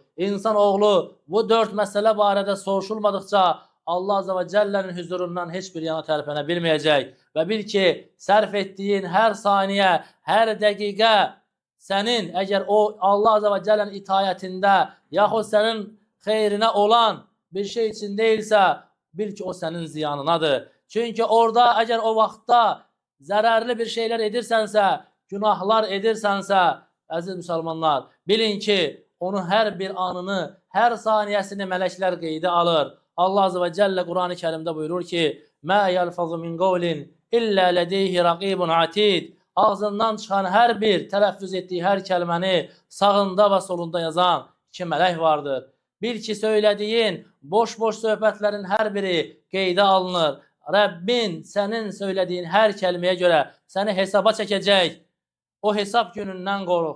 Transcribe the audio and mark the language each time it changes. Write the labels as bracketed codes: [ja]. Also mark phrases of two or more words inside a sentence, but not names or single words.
[az] İnsan oğlu bu 4 məsələ barədə soruşulmadıqca Allah [ar] عز وجل [az] huzurundan heç bir yana tərpənə bilməyəcək və bil ki, sərf etdiyin hər saniyə, hər dəqiqə sənin, əgər o Allah [ar] عز وجل [az] itayətində yaxud sənin xeyrinə olan bir şey için deyilsə, bil ki, o sənin ziyanınadır. Çünki orada əgər o vaxtda zərərli bir şeylər edirsənsə, günahlar edirsənsə, əziz müsəlmanlar, bilin ki, onun hər bir anını, hər saniyəsini mələklər qeydə alır. Allah [ar] عز وجل [az] Quran-ı Kerimdə buyurur ki, [ar] مَا يَلْفَظُ مِنْ قَوْلٍ إِلَّا لَدَيْهِ رَقِيبٌ عَتِيدٌ [az] Ağzından çıxan hər bir, tələffüz etdiyi hər kəlməni sağında və solunda yazan 2 mələk vardır. Bil ki, söylədiyin boş-boş söhbətlərin hər biri qeydə alınır. Rəbbin sənin söylədiyin hər kəlməyə görə səni hesaba çəkəcək O hesab günündən qoruq.